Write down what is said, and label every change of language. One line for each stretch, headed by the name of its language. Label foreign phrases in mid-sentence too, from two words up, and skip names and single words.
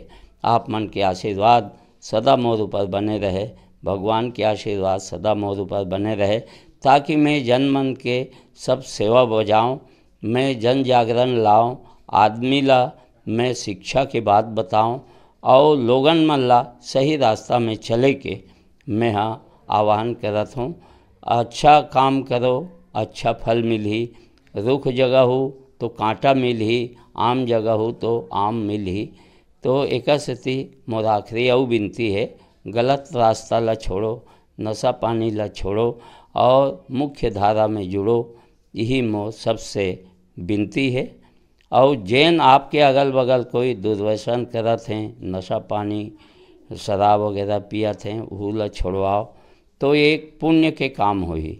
Chhattisgarhi: आप मन के आशीर्वाद सदा मोर ऊपर बने रहे, भगवान के आशीर्वाद सदा मोर ऊपर बने रहे, ताकि मैं जन मन के सब सेवा बजाऊँ, मैं जन जागरण लाऊँ, आदमी ला मैं शिक्षा की बात बताऊँ, और लोगन मन ला सही रास्ता में चले के मैं आह्वान करत हूँ। अच्छा काम करो, अच्छा फल मिलही। रुख जगह हो तो कांटा मिलही, आम जगह हो तो आम मिलही। तो एक सेती मोर आखिरी अउ विनती है, गलत रास्ता ला छोड़ो, नशा पानी ला छोड़ो और मुख्य धारा में जुड़ो। यही मोर सबसे विनती है। और जैन आपके अगल बगल कोई दुर्व्यसन करत हैं, नशा पानी शराब वगैरह पियत हैं, वह ला छोड़वाओ तो एक पुण्य के काम होही।